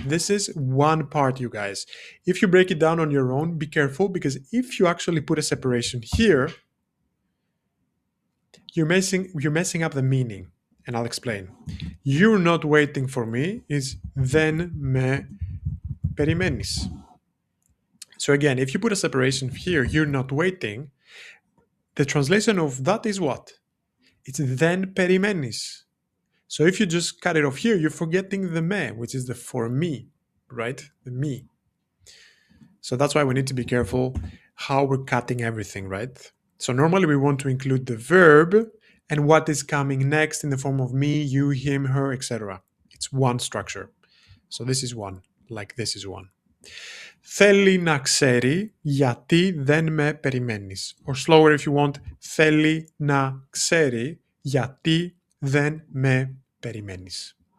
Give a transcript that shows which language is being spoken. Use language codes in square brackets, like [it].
[en] This is one part, you guys. If you break it down on your own, be careful, because if you actually put a separation here, you're messing up the meaning. And I'll explain. You're not waiting for me is [el] δεν με περιμένεις. [en] So again, if you put a separation here, you're not waiting, the translation of that is what? It's [el] δεν περιμένεις. [en] So if you just cut it off here, you're forgetting the me, which is the for me, right? The me. So that's why we need to be careful how we're cutting everything, right? So normally we want to include the verb and what is coming next in the form of me, you, him, her, etc. It's one structure. So this is one, like this is one. [el] Θέλει να ξέρει γιατί δεν με περιμένεις. [en] Or slower if you want. [el] Θέλει να ξέρει γιατί δεν με περιμένεις.